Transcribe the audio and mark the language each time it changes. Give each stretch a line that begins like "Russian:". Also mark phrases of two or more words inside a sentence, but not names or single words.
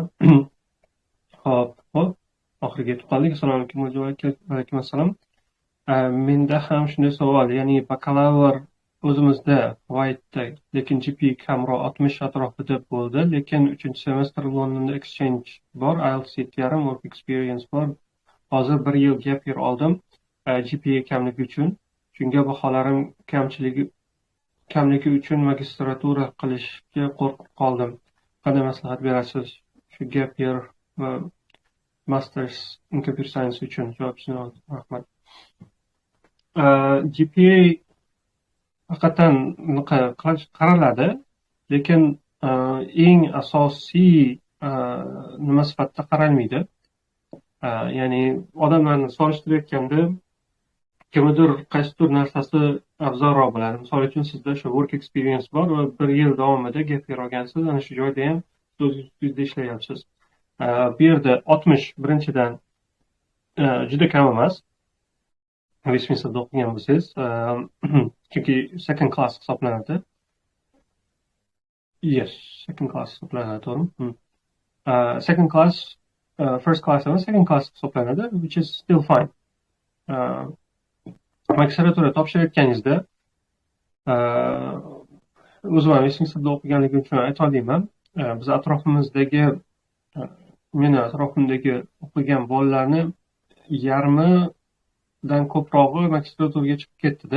Uzbek: Hop, oxiriga yetib qoldik. Assalomu alaykum. Alaykum assalom. Menda ham shunday savol, ya'ni bakalavr o'zimizda White'da, lekin GP kamroq 60 atrofida bo'ldi, lekin 3-semestr Londonda exchange bor, IELTS 7.5
English: work experience
Uzbek: bor. Hozir 1 yil
English: gap year
Uzbek: oldim GPA kamligi uchun. Shunga baholarim kamligi uchun magistratura qilishga qo'rqib qoldim. Qanday maslahat berasiz shu
English: gap year
Uzbek: va
English: masters in computer science
Uzbek: uchun? Javobingizni oldim. Rahmat. GPA haqiqatan qaraladi, lekin eng asosiy nima sifatida qaralmaydi. Ya'ni odamlarni solishtirayotganda kimnidir qaysidir narsasi afzalroq bo'ladi. Misol uchun sizda shu
English: work experience
Uzbek: bor va 1 yil davomida
English: gap year
Uzbek: olgansiz, ana shu joyda ham o'zingizda ishlayapsiz. Bu yerda 60 birinchidan juda kam emas. Westminsterda o'qigan bo'lsangiz, chunki
English: second class
Uzbek: hisoblanadi.
English: Yes, second class
Uzbek: hisoblanadi, to'g'rimi?
English: Second class, first class emas, second class hisoblanadi, which is still fine.
Uzbek: Magistratura topshirayotganingizda, o'zim ham Westminsterda o'qiganligim uchun aytolmayman. Biz atrofimizdagi, meni atrofimdagi o'qigan bolalarni yarmidan ko'prog'i magistraturaga chiqib ketdi-da.